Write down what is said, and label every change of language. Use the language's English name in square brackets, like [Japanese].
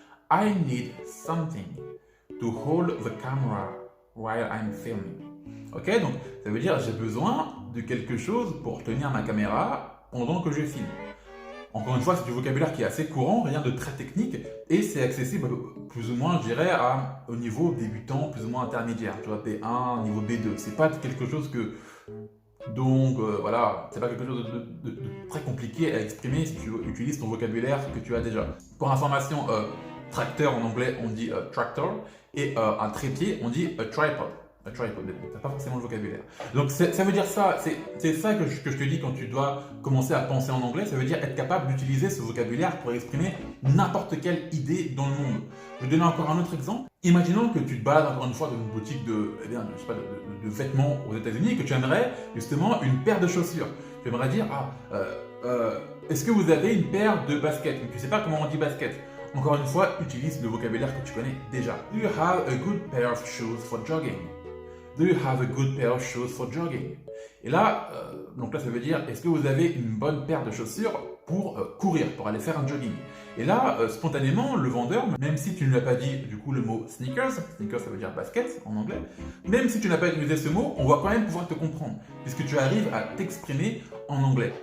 [English] I need something to hold the camera while I'm filming. [French] Ok, donc ça veut dire j'ai besoin de quelque chose pour tenir ma caméra pendant que je filme. Encore une fois, c'est du vocabulaire qui est assez courant, rien de très technique, et c'est accessible plus ou moins, je dirais, au niveau débutant, plus ou moins intermédiaire. Tu vois, B1, niveau B2. C'est pas quelque chose que. Donc voilà, c'est pas quelque chose de très compliqué à exprimer si tu utilises ton vocabulaire que tu as déjà. Pour information, tracteur en anglais on dit tractor, et un trépied on dit a tripod. Un tripod, mais t'as pas forcément le vocabulaire. Donc ça veut dire ça, c'est ça que je te dis quand tu dois commencer à penser en anglais, ça veut dire être capable d'utiliser ce vocabulaire pour exprimer n'importe quelle idée dans le monde. Je vais donner encore un autre exemple. Imaginons que tu te balades encore une fois dans une boutique de vêtements aux États-Unis et que tu aimerais justement une paire de chaussures. Tu aimerais dire, est-ce que vous avez une paire de baskets? Mais tu sais pas comment on dit basket. Encore une fois, utilise le vocabulaire que tu connais déjà. [English] Do you have a good pair of shoes for jogging? Do you have a good pair of shoes for jogging? [French] Et là, donc là, ça veut dire, est-ce que vous avez une bonne paire de chaussures pour courir, pour aller faire un jogging? Et là, spontanément, le vendeur, même si tu ne l'as pas dit du coup le mot sneakers, sneakers ça veut dire basket en anglais, même si tu n'as pas utilisé ce mot, on va quand même pouvoir te comprendre, puisque tu arrives à t'exprimer en anglais.